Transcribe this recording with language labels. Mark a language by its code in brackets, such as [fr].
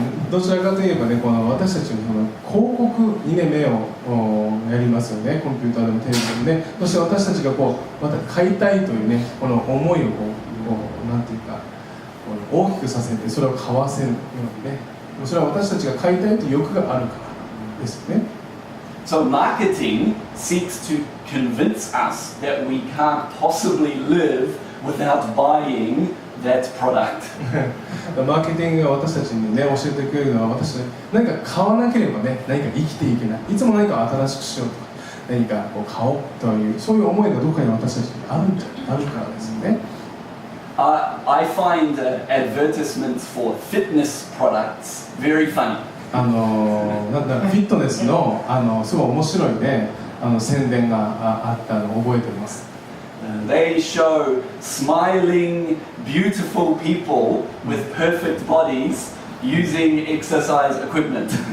[ja] どちらかといえばね、私たちの広告にね、目をやりますよね。コンピューターでもテレビでもね。そして私たちがまた買いたいというね、この思いをなんていうか、大きくさせてそれを買わせるようにね。それは私たちが買いたいという欲があるからですよね。 [en] So marketing seeks to convince us that we can't possibly live without buying that product. [ja] マーケティングが私たちにね、教えてくれるのは、私たち何か買わなければね、何か生きていけない。いつも何か新しくしようとか、何か買おうという、そういう思いがどこかに私たちにあるからですよね。 [en] I find advertisements for fitness products very funny. [ja] フィットネスのすごい面白いね、宣伝があったのを覚えています。 [en] They show smiling, beautiful people with perfect bodies using exercise equipment.